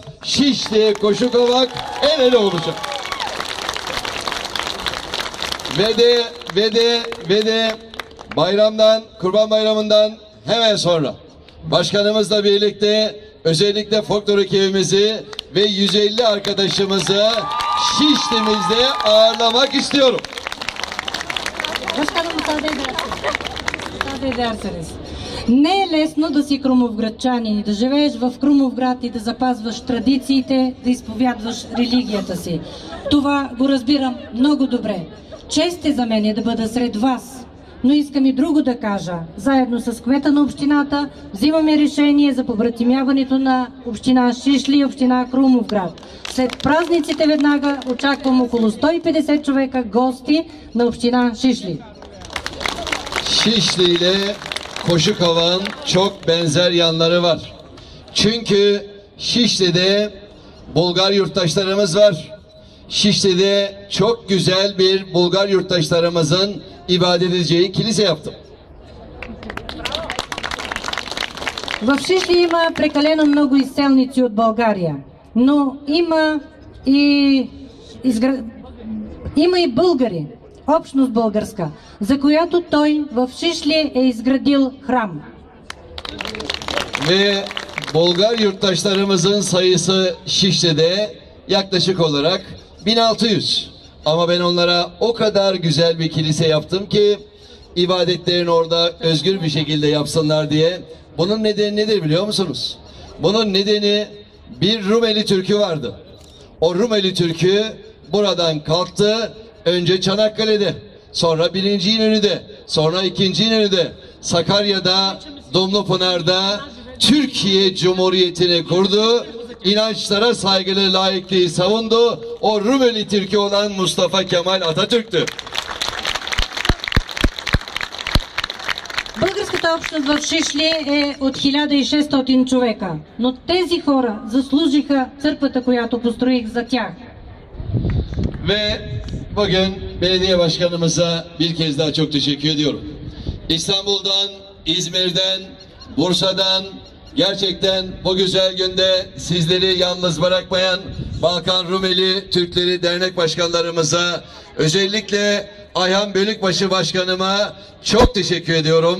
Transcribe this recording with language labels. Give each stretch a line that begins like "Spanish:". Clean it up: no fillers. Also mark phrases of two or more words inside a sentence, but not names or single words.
Turkish: Şişli, Koşukavak el ele olacak. Ve de bayramdan, Kurban Bayramı'ndan hemen sonra başkanımızla birlikte özellikle folklor ekibimizi ve 150 arkadaşımızı Şişli'mizde ağırlamak istiyorum. Başkanım müsaade ederseniz.
Bulgarian: Не е лесно да си крумовградчанин и да живееш в Крумовград и да запазваш традициите, да изповядваш религията си. Това го разбирам много добре. Чест е за мен да бъда сред вас, но искам и друго да кажа. Заедно с кмета на общината взимаме решение за побратимяването на община Шишли и община Крумовград. След празниците веднага очаквам около 150 човека гости на община Şişli.
Turkish: Şişli ile Koşukavak'ın çok benzer yanları var. Çünkü Şişli'de Bulgar yurttaşlarımız var. Şişli'de çok güzel bir Bulgar yurttaşlarımızın ibadet edeceği kilise yaptım.
Bulgarian: В Шишли има прекалено много изселници от България, но има и българи, общност българска, за която той в Шишли е изградил храм.
Turkish: Ve Bulgar yurttaşlarımızın sayısı Şişli'de yaklaşık olarak 1600. Ama ben onlara o kadar güzel bir kilise yaptım ki ibadetlerini orada özgür bir şekilde yapsınlar diye. Bunun nedeni nedir biliyor musunuz? Bunun nedeni bir Rumeli Türk'ü vardı. O Rumeli Türk'ü buradan kalktı. Önce Çanakkale'de, sonra 1. İnönü'de, sonra 2. İnönü'de, Sakarya'da, Dumlupınar'da Türkiye Cumhuriyeti'ni kurdu. İnançlara saygılı laikliği savundu. O Rumeli Türk'ü olan Mustafa Kemal Atatürk'tü.
Bulgarian: Българската общност в Шишли е от 1600 човека, но тези хора заслужиха църквата, която построих за тях.
Turkish: Ve bugün belediye başkanımıza bir kez daha çok teşekkür ediyorum. İstanbul'dan, İzmir'den, Bursa'dan gerçekten bu güzel günde sizleri yalnız bırakmayan Balkan Rumeli Türkleri Dernek Başkanlarımıza, özellikle Ayhan Bölükbaşı Başkanıma çok teşekkür ediyorum.